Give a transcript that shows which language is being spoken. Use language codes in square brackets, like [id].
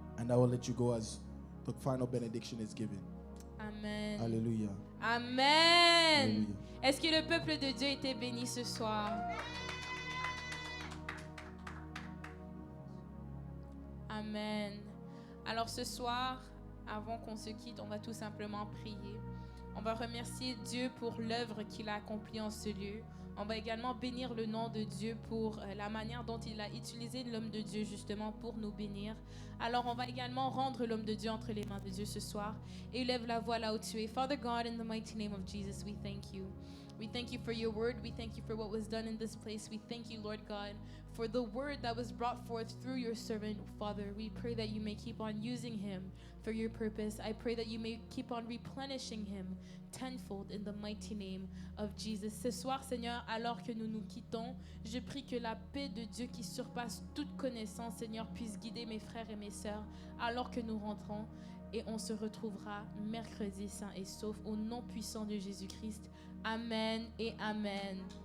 [en] and I will let you go as the final benediction is given. Amen. Hallelujah. Amen. Hallelujah. [fr] Est-ce que le peuple de Dieu était béni ce soir? Amen. Alors ce soir, avant qu'on se quitte, on va tout simplement prier. On va remercier Dieu pour l'œuvre qu'il a accomplie en ce lieu. On va également bénir le nom de Dieu pour la manière dont il a utilisé l'homme de Dieu justement pour nous bénir. Alors on va également rendre l'homme de Dieu entre les mains de Dieu ce soir. Et lève la voix là où tu es. [en] Father God, in the mighty name of Jesus, we thank you. We thank you for your word. We thank you for what was done in this place. We thank you, Lord God, for the word that was brought forth through your servant, Father. We pray that you may keep on using him for your purpose. I pray that you may keep on replenishing him tenfold in the mighty name of Jesus. [fr] Ce soir, Seigneur, alors que nous nous quittons, je prie que la paix de Dieu qui surpasse toute connaissance, Seigneur, puisse guider mes frères et mes sœurs alors que nous rentrons. Et on se retrouvera mercredi saint et sauf au nom puissant de Jésus-Christ. Amen et Amen.